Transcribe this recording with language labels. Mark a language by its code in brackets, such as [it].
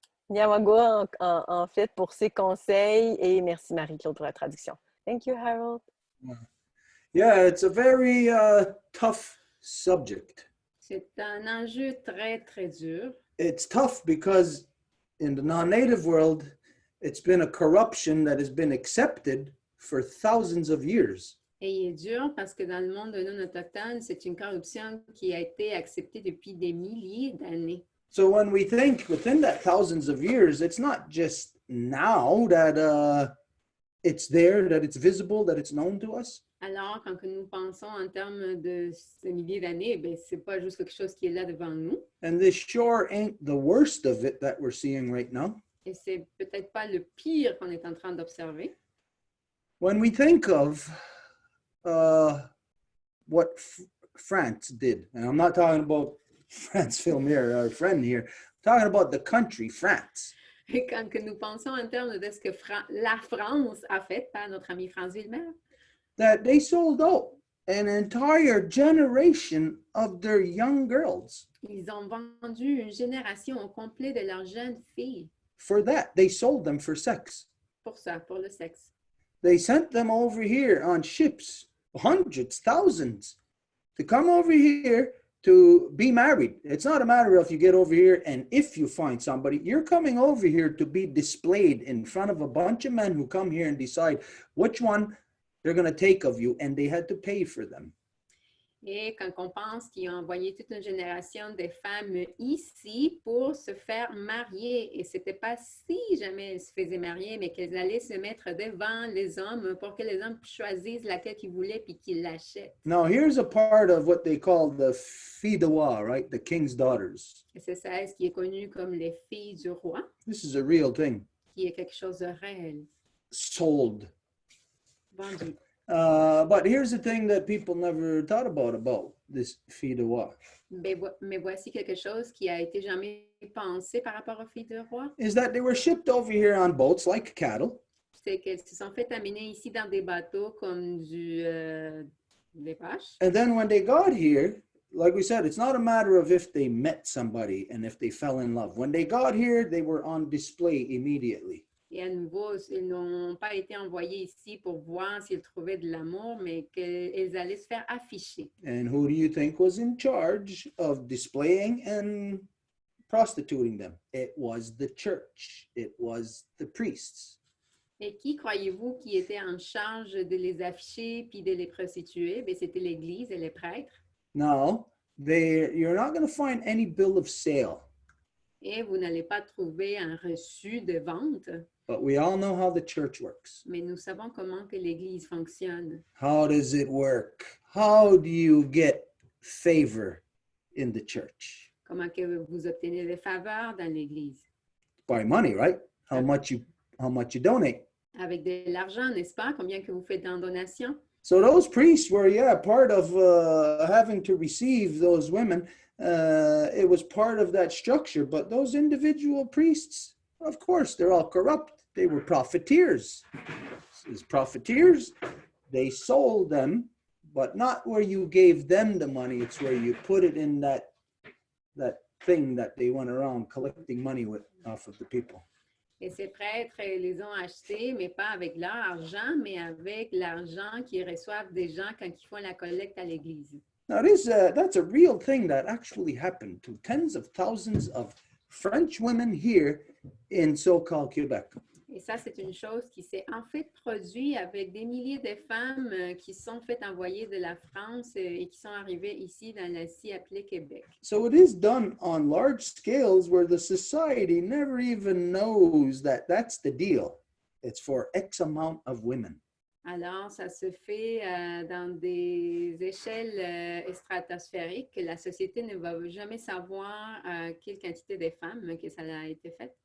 [fr] Niawago, en fait, pour ses conseils et merci Marie-Claude pour la traduction. [en] Thank you, Harold. Yeah, it's a very tough subject. [fr] C'est un enjeu très, très dur. [en] It's tough because in the non-native world, it's been a corruption that has been accepted for thousands of years. [fr] Et il est dur parce que dans le monde non autochtone, c'est une corruption qui a été acceptée depuis des milliers d'années. [en] So when we think within that thousands of years, it's not just now that it's there, that it's visible, that it's known to us. [fr] Alors, quand nous pensons en termes de ces milliers d'années, ben, c'est pas juste quelque chose qui est là devant nous. [en] And this sure ain't the worst of it that we're seeing right now. [fr] Et c'est peut-être pas le pire qu'on est en train d'observer. [en] When we think of what France did, and I'm not talking about France film here, our friend here, I'm talking about the country, France. [fr] Et quand que nous pensons en termes de ce que la France a fait, par notre ami France Villemère, [en] that they sold out an entire generation of their young girls. [fr] ils ont vendu une génération au complet de leurs jeunes filles [en] For that, they sold them for sex. [fr] pour ça, pour le sexe. [en] They sent them over here on ships, hundreds, thousands, to come over here to be married. It's not a matter of you get over here and if you find somebody, you're coming over here to be displayed in front of a bunch of men who come here and decide which one they're going to take of you, and they had to pay for them. [fr] Et quand on pense qu'il a envoyé toute une génération de femmes ici pour se faire marier, et c'était pas si jamais elles se faisaient marier, mais qu'elles allaient se mettre devant les hommes pour que les hommes choisissent laquelle qu'ils voulaient puis qu'ils l'achètent. [en] Now, here's a part of what they call the filles de roi, right? The king's daughters. [fr] Et c'est ça, ce qui est connu comme les filles du roi, [en] This is a real thing. [fr] qui est quelque chose de réel, [en] Sold. [fr] vendu. [en] But here's the thing that people never thought about this fille de roi. [fr] Mais voici quelque chose qui a été jamais pensé par rapport aux filles du roi, [en] Is that they were shipped over here on boats like cattle. [fr] c'est qu'elles se sont fait amener ici dans des bateaux comme des vaches. [en] And then when they got here, like we said, it's not a matter of if they met somebody and if they fell in love. When they got here, they were on display immediately. [fr] Et à nouveau, ils n'ont pas été envoyés ici pour voir s'ils trouvaient de l'amour, mais qu'ils allaient se faire afficher. [en] And who do you think was in charge of displaying and prostituting them? It was the church. It was the priests. [fr] Et qui croyez-vous qui était en charge de les afficher puis de les prostituer? Bien, c'était l'Église et les prêtres. [en] Now, you're not going to find any bill of sale, [fr] Et vous n'allez pas trouver un reçu de vente, [en] but we all know how the church works. [fr] mais nous savons comment que l'Église fonctionne. [en] How does it work? How do you get favor in the church? [fr] Comment que vous obtenez des faveurs dans l'Église? [en] By money, right? How much you donate. [fr] Avec de l'argent, n'est-ce pas? Combien que vous faites en donation? [en] So those priests were, part of having to receive those women. It was part of that structure. But those individual priests, of course, they're all corrupt. They were profiteers. As profiteers, they sold them, but not where you gave them the money. It's where you put it in that thing that they went around collecting money with off of the people. [fr] Et ces prêtres les ont achetés, mais pas avec leur argent, mais avec l'argent qu'ils reçoivent des gens quand ils font la collecte à l'Église. [en] Now, that's a real thing that actually happened to tens of thousands of French women here in so-called Quebec. [fr] Et ça, c'est une chose qui s'est en fait produite avec des milliers de femmes qui sont faites envoyer de la France et qui sont arrivées ici dans la si appelée Québec. [en] So it is done on large scales where the society never even knows that that's the deal. It's for X amount of women. [fr] Alors, ça se fait dans des échelles stratosphériques que la société ne va jamais savoir quelle quantité de femmes que ça a été fait.